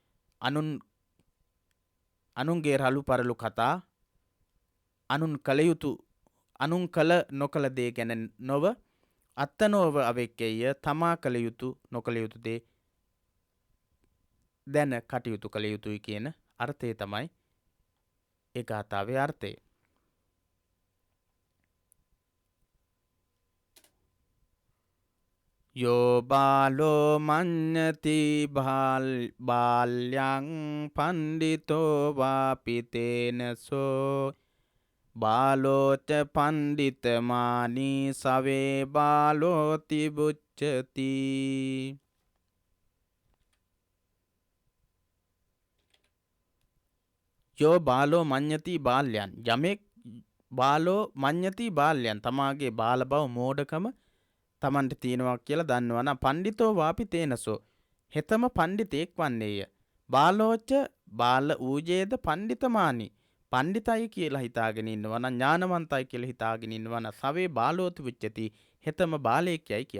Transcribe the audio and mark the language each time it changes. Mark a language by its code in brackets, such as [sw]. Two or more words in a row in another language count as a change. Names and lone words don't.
[si] අනුන්ගේ රළු පරළු කතා අනුන් කළ නොකළ දේ ගැන නොව [pi] අත්තනෝව අවෙක්කෙయ్య [si] තමා කළ යුතු නොකළ යුතු දේ දැන කටයුතු කළ යුතුයි කියන අර්ථය තමයි ඒ ගාථාවේ අර්ථය. [pi] යෝ බාලෝ මඤ්ඤති බාල්‍යං පණ්ඩිතෝ වාපිතේනසෝ බාලෝච පණ්ඩිතමානී සවේ බාලෝති බුච්චති. යෝ බාලෝ මඤ්ඤති බාල්‍යං [si] යමෙක් [pi] බාලෝ මඤ්ඤති බාල්‍යං [si] තමාගේ බාල බව මෝඩකම තමන්ට තියෙනවා කියලා දන්නවනම් [pi] පණ්ඩිතෝ වාපි තේනසෝ [si] හෙතම පණ්ඩිතෙක් වන්නේය. [pi] බාලෝච බාල ඌජේද පණ්ඩිතමානි [si] පණ්ඩිතයි කියලා හිතාගෙන ඉන්නවා නම් ඥානවන්තයි කියලා හිතාගෙන ඉන්නවා නම් [pi] සවේ බාලෝති විච්චති [si] හෙතම බාලයෙක් යයි කියයි.